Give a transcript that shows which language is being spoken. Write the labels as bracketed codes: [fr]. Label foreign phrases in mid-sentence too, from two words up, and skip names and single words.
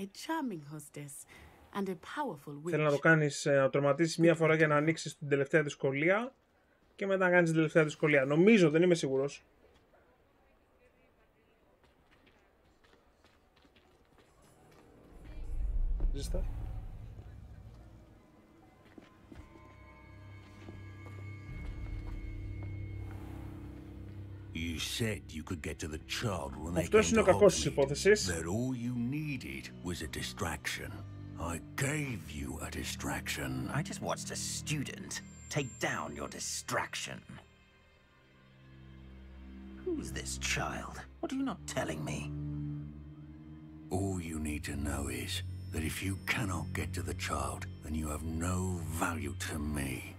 [el] Θέλει να το κάνεις, να τροματίσεις μία φορά για να ανοίξεις την τελευταία δυσκολία και μετά να κάνεις την τελευταία δυσκολία. Νομίζω, δεν είμαι σίγουρος. Ζήστα. [en] You said you could get to the child when they [el] Αυτός είναι ο κακός της υπόθεσης. [en] That all you needed was a distraction. I gave you a distraction. I just watched a student take down your distraction. Who's this child? What are you not telling me? All you need to know is that if you cannot get to the child, then you have no value to me.